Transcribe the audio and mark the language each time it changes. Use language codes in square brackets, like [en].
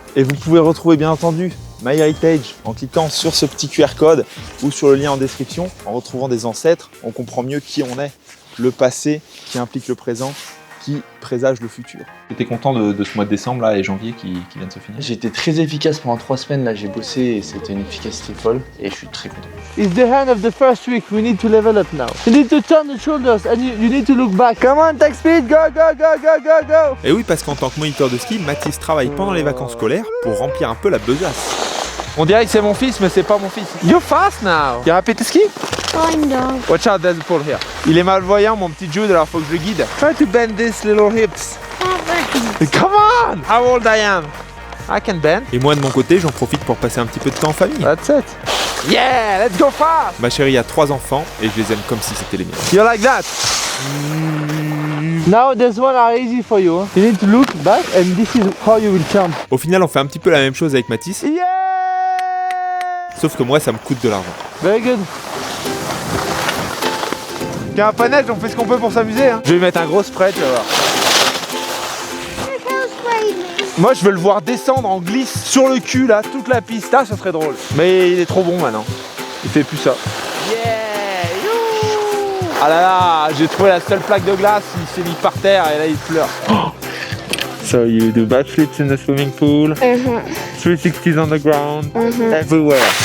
[fr] Et vous pouvez retrouver bien entendu MyHeritage en cliquant sur ce petit QR code ou sur le lien en description. En retrouvant des ancêtres, on comprend mieux qui on est, le passé qui implique le présent, qui présage le futur. T'es content de ce mois de décembre là et janvier qui vient de se finir? J'ai été très efficace pendant 3 semaines, là j'ai bossé et c'était une efficacité folle et je suis très content. [en] It's the end of the first week, we need to level up now. You need to turn the shoulders and you need to look back. Come on, take speed, go, go, go, go, go, go. [fr] Et oui, parce qu'en tant que moniteur de ski, Mathis travaille pendant les vacances scolaires pour remplir un peu la besace. On dirait que c'est mon fils, mais c'est pas mon fils. [en] You're fast now. You happy to ski? Kind of. Watch out, there's a pole here. [fr] Il est malvoyant, mon petit Jude, alors faut que je le guide. [en] Try to bend these little hips. Come on! How old I am? I can bend. [fr] Et moi de mon côté, j'en profite pour passer un petit peu de temps en famille. [en] That's it. Yeah, let's go fast! [fr] Ma chérie a 3 enfants et je les aime comme si c'était les miens. [en] You like that? Now this one are easy for you. You need to look back and this is how you will jump. [fr] Au final, on fait un petit peu la même chose avec Mathis. [en] Yeah! [fr] Sauf que moi, ça me coûte de l'argent. [en] Very good. [fr] Il y a un pas neige, on fait ce qu'on peut pour s'amuser. Hein. Je vais mettre un gros spray, tu vas voir. Moi, je veux le voir descendre en glisse sur le cul, là, toute la piste. Là, ça serait drôle. Mais il est trop bon maintenant. Il fait plus ça. [en] Yeah! [fr] Ah là là, j'ai trouvé la seule plaque de glace. Il s'est mis par terre et là, il pleure. [en] So you do backflips in the swimming pool, 360s on the ground, everywhere.